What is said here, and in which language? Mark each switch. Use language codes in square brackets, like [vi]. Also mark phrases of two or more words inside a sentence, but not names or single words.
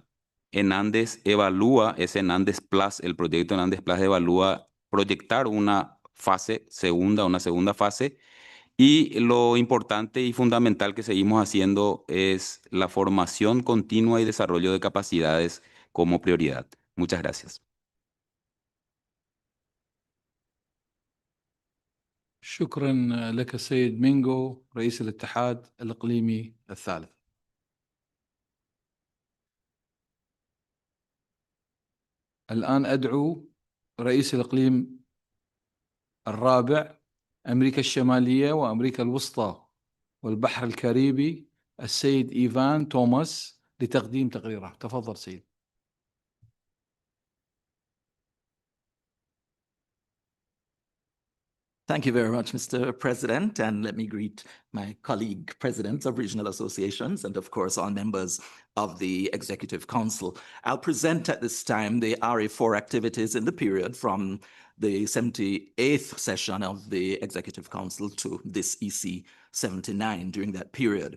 [es] En Andes evalúa, es en Andes Plus, el proyecto en Andes Plus evalúa proyectar una segunda fase. Y lo importante y fundamental que seguimos haciendo es la formación continua y desarrollo de capacidades como prioridad. Muchas gracias. [ar] شكرا لك السيد مينغو رئيس الاتحاد الإقليمي الثالث. الآن أدعو رئيس الإقليم الرابع أمريكا الشمالية وأمريكا الوسطى والبحر الكاريبي السيد إيفان توماس لتقديم تقريره. تفضل سيد. [en] Thank you very much, Mr. President, and let me greet my colleague presidents of regional associations and, of course, all members of the Executive Council. I'll present at this time the RA4 activities in the period from the 78th session of the Executive Council to this EC 79 during that period.